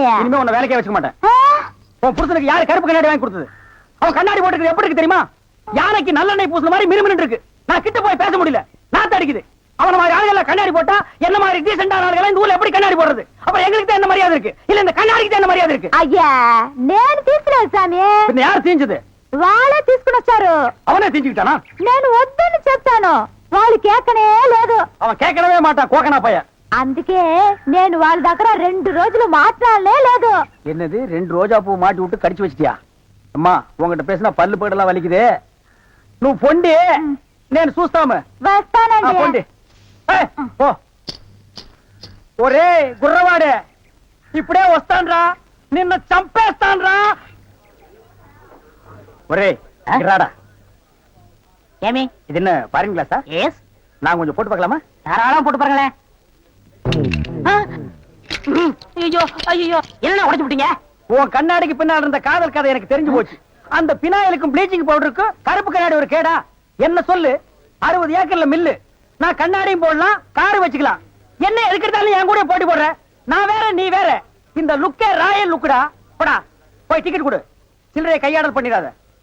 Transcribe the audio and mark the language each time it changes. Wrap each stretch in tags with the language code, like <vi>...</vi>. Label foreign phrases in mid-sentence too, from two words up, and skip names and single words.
<ta>இனிமே உன்னை வேலைக்கே வச்சுக்க மாட்டேன் உன் புருஷனுக்கு யாரு கருப்பு கண்ணாடி வாங்கி கொடுத்தது அவன் கண்ணாடி போட்டுக்கிறது எப்படி இருக்கு தெரியுமா யானைக்கு நல்லெண்ணெய் பூசின மாதிரி மினுமினு இருக்கு நான் கிட்ட போய் பேச முடியல நாத்து அடிக்குது அவன மாதிரி ஆளுகளை கண்ணாடி போட்டா என்ன மாதிரி டீசென்டான ஆளுகளை இந்த ஊர்ல எப்படி கண்ணாடி போடுறது அப்ப எங்களுக்கு தான் என்ன மரியாதை இருக்கு இல்ல இந்த கண்ணாடிக்கு தான் என்ன மரியாதை இருக்கு</ta> <te>అయ్యా నేను తీసుకురాను సామి</te> <ta>பின்ன யார் தீஞ்சது</ta> <te>వాళ్ళే తీసుకుని వచ్చారు</te> <ta>அவனே தீஞ்சுக்கிட்டானா</ta> <te>నేను వద్దని చెప్తాను వాళ్ళు కేకనే లేదు</te> <ta>அவன் கேட்கவே மாட்டான் கோக்கனா பையன்</ta> <te>అందుకే నేను వాళ్ళ దగ్గర 2 రోజులు మాట్లాడలే లేదు</te> <ta>என்னது 2 ரோஜா பூ மாட்டி விட்டு கடிச்சு வச்சிட்டியா அம்மா உங்ககிட்ட பேசினா பல்லு போயிடலாம் வலிக்குது</ta> <te>నువ్వు పొండి నేను చూస్తాము వస్తానండి పొండి ఓ ఒరే గుర్రవాడే ఇప్పుడే వస్తాన్రా నిన్న చంపేస్తాన్రా ఒరే రాడా ஏமி</te> <ta>இது என்ன பாருங்க கிளாஸா எஸ் நான் கொஞ்சம் போட்டு பார்க்கலாமா தாராளமா போட்டு பாருங்களேன் ஐயோ ஐயோ என்ன உடைச்சு விட்டீங்க உன் கண்ணாடிக்கு பின்னால் இருந்த காதல் கதை எனக்கு தெரிஞ்சு போச்சு அந்த பினாயிலுக்கும்</ta> <en>bleaching powder</en> <ta>கருப்பு கண்ணாடி ஒரு கேடா என்ன சொல்லு 60 ஏக்கர்ல மில்லு நான் கண்ணாடியும் போடலாம் காரு வச்சுக்கலாம் என்ன எதுக்கெடுத்தாலும் என் கூட போட்டி போடுற நான் வேற நீ வேற இந்த லுக்கே</ta> <en>royal look</en> <ta>போடா போய் டிக்கெட் கொடு சில்லறையை கையாடல் பண்ணிடாத</ta>